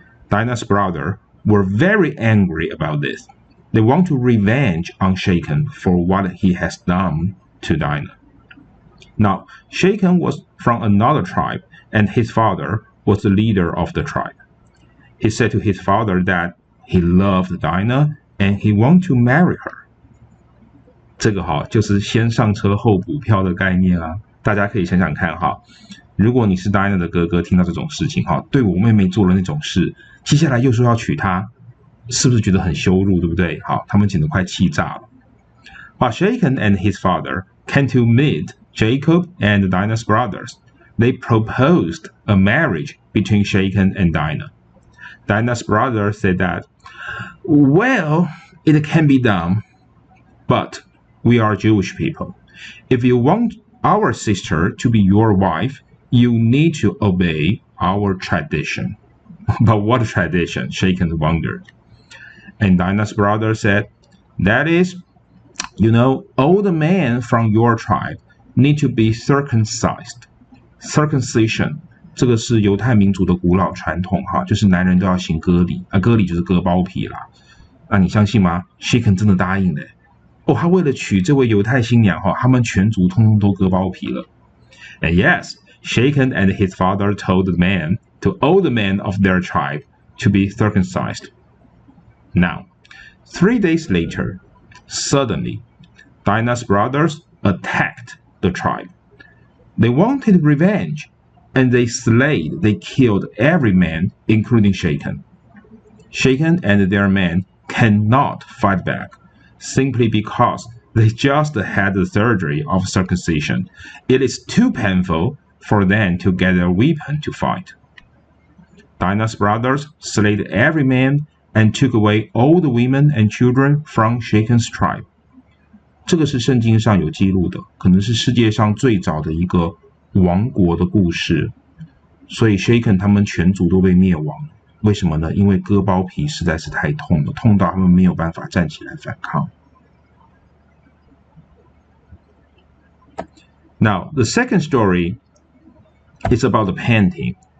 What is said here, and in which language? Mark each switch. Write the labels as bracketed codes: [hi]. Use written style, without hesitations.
[en] Dinah's brother were very angry about this. They want to revenge on Shechem for what he has done to Dinah. Now, Shechem was from another tribe, and his father was the leader of the tribe. He said to his father that he loved Dinah and he wanted to marry her. [zh] 这个就是先上车后补票的概念啊，大家可以想想看哈。如果你是 Dinah 的哥哥，听到这种事情对我妹妹做了那种事，接下来又说要娶她，是不是觉得很羞辱，对不对？他们简直快气炸了。 [en] But Shechem and his father came to meet Jacob and Dinah's brothers. They proposed a marriage between Shechem and Dinah. Dinah's brother said that, well, it can be done, but we are Jewish people. If you want our sister to be your wife, you need to obey our tradition. But what tradition? Shechem wondered. And Dinah's brother said, that is, all the men from your tribe need to be circumcised. [zh] Circumcision 这个是犹太民族的古老传统就是男人都要行割礼割礼就是割包皮啦。那你相信吗 ？Shechem 真的答应了他为了娶这位犹太新娘他们全族通通都割包皮了。 [en] And yes, Shechem and his father told the men to all the men of their tribe to be circumcised. Now, 3 days later, suddenly, Dinah's brothers attacked the tribe. They wanted revenge, and they killed every man, including Shechem. Shechem and their men cannot fight back, simply because they just had the surgery of circumcision. It is too painful for them to get a weapon to fight. Dinah's brothers slayed every man and took away all the women and children from Shechem's tribe. [zh] 这个是圣经上有记录的，可能是世界上最早的一个亡国的故事。所以 Shechem 他们全族都被灭亡。为什么呢？因为割包皮实在是太痛了，痛到他们没有办法站起来反抗。 [en] Now, the second story is about the painting.